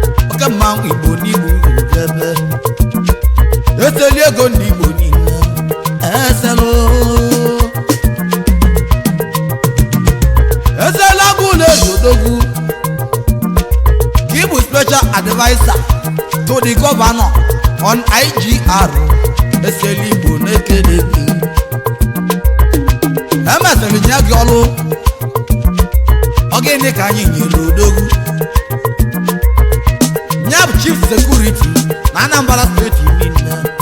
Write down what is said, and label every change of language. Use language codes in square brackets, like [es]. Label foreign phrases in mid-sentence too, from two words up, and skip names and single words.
[ig] Oke mmanwụ Igbo n'Igbo ebe. Eteli ego ndị Igbo niile. Eselu. Eselu Agụlụ Ego Odogwu. Ka ị bụ [en] special adviser to the governor on I G R. [ig] Eselu Igbo na-ekele gị. Emesịrị nye gị ọlụ. Ọ gịnị ka anyị nyere Odogwu? Nya bụ [en] chief security [ig] na Anambra State niile.